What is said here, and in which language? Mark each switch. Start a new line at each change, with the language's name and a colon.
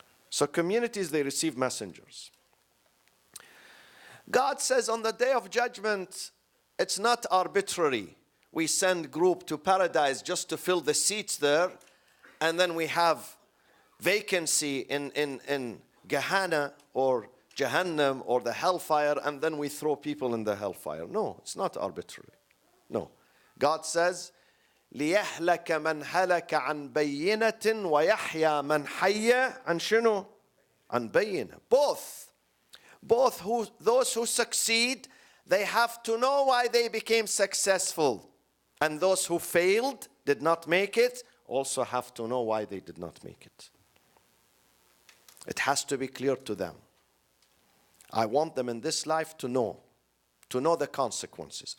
English: So communities, they receive messengers. God says on the day of judgment, it's not arbitrary. We send group to paradise just to fill the seats there, and then we have vacancy in Gehenna or Jahannam or the hellfire, and then we throw people in the hellfire. No, it's not arbitrary. No. God says,
Arabic: لِيَهْلَكَ مَنْ هَلَكَ عَنْ بَيِّنَةٍ وَيَحْيَى مَنْ حَيَّ عَنْ شُنُو؟ عَنْ بَيِّنَةٍ.
English: Those who succeed, they have to know why they became successful. And those who failed, did not make it, also have to know why they did not make it. It has to be clear to them. I want them in this life to know the consequences.